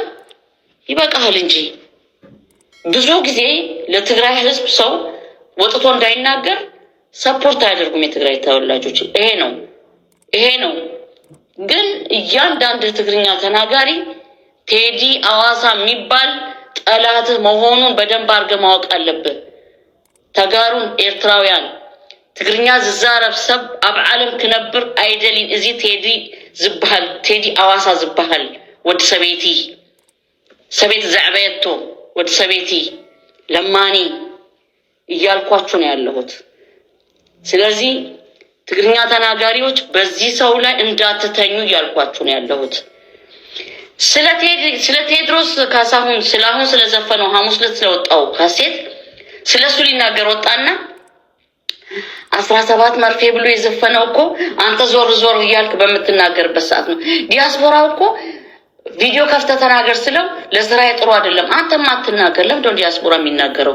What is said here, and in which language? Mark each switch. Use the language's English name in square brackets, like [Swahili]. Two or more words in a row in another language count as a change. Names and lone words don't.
[Amharic] ይበቃሃል እንጂ። ብዙ ጊዜ ለትግራይ ህዝብ ሰው ወጥቶ እንዳይናገር ሰፖርት አያደርጉም የትግራይ ተወላጆች። ይሄ ነው። ግን እያንዳንድ ትግርኛ ተናጋሪ ቴዲ አዋሳ የሚባል ጠላት መሆኑን በደንብ አድርገህ ማወቅ አለብህ። [Tigrinya] ተጋሩን ኤርትራውያን ትግርኛ ዝዛረብ ሰብ ኣብ ዓለም ክነብር አይደሊን። እዚ ቴዲ አዋሳ ዝባሃል ወዲ ሰበይቲ ዘዕበየቶ ወዲ ሰበይቲ ለማኒ [Amharic] እያልኳችሁ ነው ያለሁት። ስለዚህ ትግርኛ ተናጋሪዎች በዚህ ሰው ላይ እንዳትተኙ እያልኳችሁ ነው ያለሁት። ስለ ቴድሮስ ካሳሁን ስለዘፈነው ሐሙስ ዕለት ስለወጣው ካሴት ስለሱ ሊናገር ወጣና 17 መርፌ ብሎ የዘፈነው እኮ አንተ ዞር ዞር እያልክ በምትናገርበት ሰዓት ነው። ዲያስፖራው እኮ ቪዲዮ ከፍተህ ተናገር ስለው ለስራ ጥሩ አይደለም። አንተም አትናገር። ለምን ዲያስፖራ የሚናገረው?